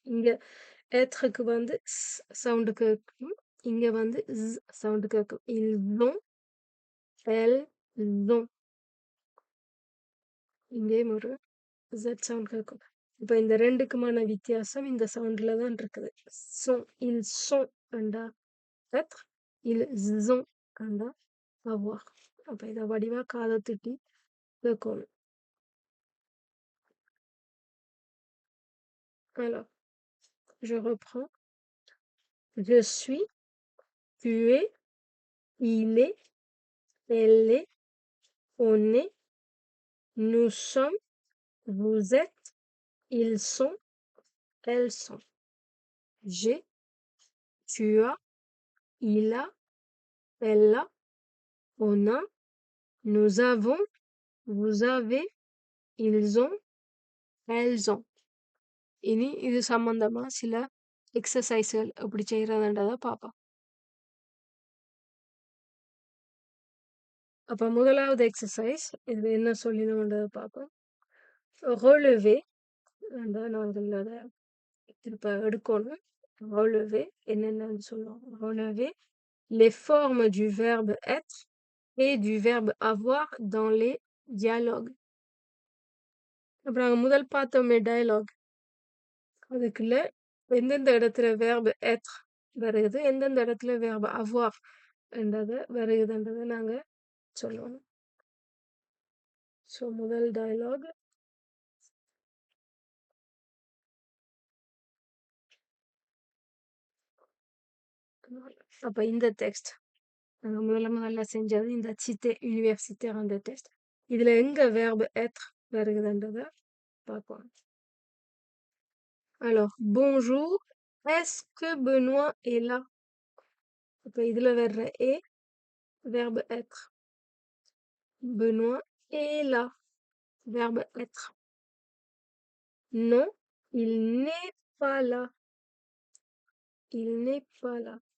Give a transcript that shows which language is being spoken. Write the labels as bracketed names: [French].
[Tamil] இங்க ஏத்ருக்கு வந்து சவுண்டு கேட்கும், இங்க வந்து சவுண்டு கேட்கும். [French] ils ont, elles ont. [Tamil] இங்கேயும் ஒரு Z சவுண்ட் கேட்கும். இப்போ இந்த ரெண்டுக்குமான வித்தியாசம் இந்த சவுண்ட்ல தான் இருக்குது. [French] sont, ils sont [Tamil] அண்டா [French] être, ils ont அண்டா avoir. [Tamil] அப்போ இதை வடிவா காதை திட்டி கேட்கணும். [French] Alors, je reprends. Je suis, tu es, il est, elle est, on est, nous sommes, vous êtes, ils sont, elles sont. J'ai, tu as, il a, elle a, on a, nous avons, vous avez, ils ont, elles ont. [Tamil] இனி இது சம்பந்தமா சில எக்ஸசைஸ்கள் எப்படி செய்யறதுன்றத பார்ப்போம். அப்ப முதலாவது exercise இது என்ன சொல்லணும்ன்றத பார்ப்போம். relever நாங்கள் அதை திருப்ப எடுக்கணும். relever என்னென்னு சொல்லுவோம். [French] relever les formes du verbe être et du verbe avoir dans les dialogues. [Tamil] அப்புறம் நாங்கள் முதல் பார்த்தோமே டயலாக், அதுக்குள்ள எந்தெந்த இடத்துல verbe être வருது, எந்தெந்த இடத்துல verbe avoir என்றதை வருகுதுன்றதை நாங்க சொல்லணும். ஸோ முதல் டயலாக். அப்ப இந்த டெக்ஸ்ட் நாங்க முதல்ல செஞ்சது இந்த cité universitaire அந்த டெக்ஸ்ட். இதுல எங்க verbe être வருகுதுன்றதை பார்ப்போம். [French] Alors, bonjour, est-ce que Benoît est là? [Tamil] அப்ப இதுல வர்ற est verbe être. [French] Benoît est là, verbe être. Non, il n'est pas là. Il n'est pas là.